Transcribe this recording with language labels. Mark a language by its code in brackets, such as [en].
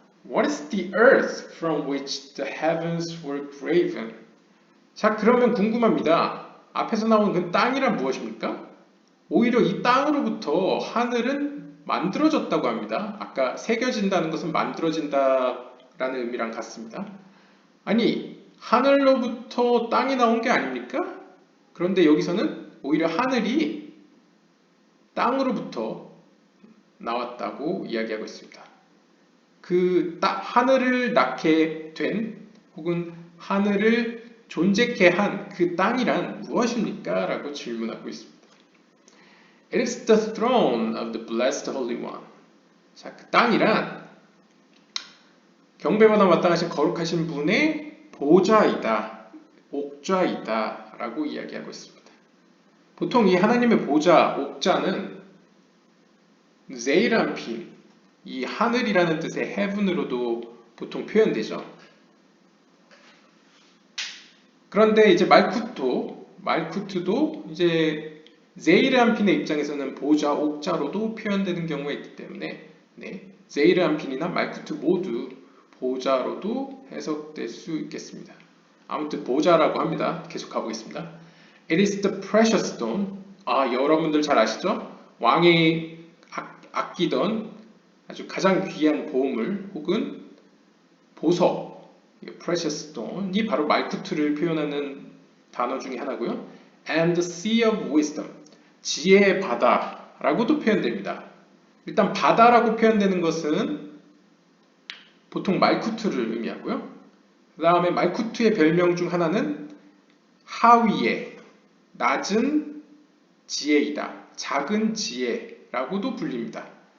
[en] What is the earth from which the heavens were graven? [ko] 자, 그러면 궁금합니다. 앞에서 나온 그 땅이란 무엇입니까? 오히려 이 땅으로부터 하늘은 만들어졌다고 합니다. 아까 새겨진다는 것은 만들어진다라는 의미랑 같습니다. 아니, 하늘로부터 땅이 나온 게 아닙니까? 그런데 여기서는 오히려 하늘이 땅으로부터 나왔다고 이야기하고 있습니다. 하늘을 낳게 된 혹은 하늘을 존재케 한 그 땅이란 무엇입니까? 라고 질문하고 있습니다. [en] It is the throne of the blessed Holy One. [ko] 자, 그 땅이란 경배받아 마땅하신 거룩하신 분의 보좌이다, 옥좌이다 라고 이야기하고 있습니다. 보통 이 하나님의 보좌, 옥좌는 제이람핀, 이 하늘이라는 뜻의 heaven으로도 보통 표현되죠. 그런데 이제 말쿠트도 이제 제이르안핀의 입장에서는 보좌, 옥좌로도 표현되는 경우가 있기 때문에 제이르안핀이나 말쿠트 모두 보좌로도 해석될 수 있겠습니다. 아무튼 보좌라고 합니다. 계속 가보겠습니다. [en] It is the precious stone. [ko] 여러분들 잘 아시죠? 왕이 아끼던 아주 가장 귀한 보물 혹은 보석, precious stone이 바로 말쿠트를 표현하는 단어 중에 하나고요. [en] And the sea of wisdom, [ko] 지혜의 바다라고도 표현됩니다. 일단 바다라고 표현되는 것은 보통 말쿠트를 의미하고요. 그 다음에 말쿠트의 별명 중 하나는 하위의 낮은 지혜이다, 작은 지혜라고도 불립니다.